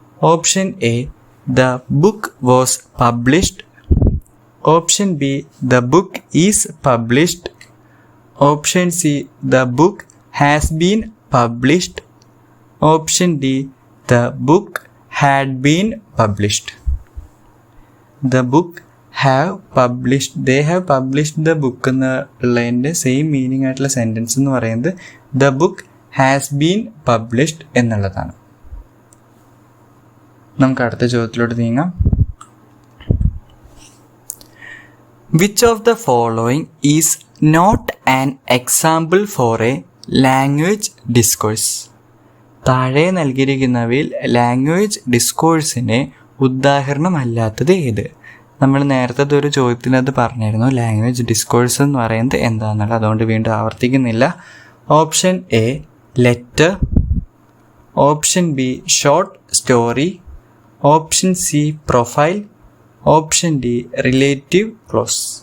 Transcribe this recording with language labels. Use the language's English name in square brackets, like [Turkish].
[English] Option A the book was published, option B the book is published, option C the book has been published, option D the book had been published. The book have published, they have published the book [Malayalam] എന്നുള്ളതിൻ്റെ same meaning ആയിട്ടുള്ള sentence എന്ന് പറയുന്നത് [English] the book has been published [Malayalam] എന്നുള്ളതാണ്. നമുക്ക് അടുത്ത ചോദ്യത്തിലോട്ട് നീങ്ങാം. [English] Which of the following is not an example for a language discourse? [Malayalam] താഴെ നൽകിയിരിക്കുന്നവയിൽ language ഡിസ്കോഴ്സിന് ഉദാഹരണമല്ലാത്തത് ഏത്? നമ്മൾ നേരത്തെ ഒരു ചോദ്യത്തിനകത്ത് പറഞ്ഞിരുന്നു ലാംഗ്വേജ് ഡിസ്കോഴ്സ് എന്ന് പറയുന്നത് എന്താണെന്നുള്ളത്, അതുകൊണ്ട് വീണ്ടും ആവർത്തിക്കുന്നില്ല. [English] Option A letter, option B short story, option C profile, option D relative clause.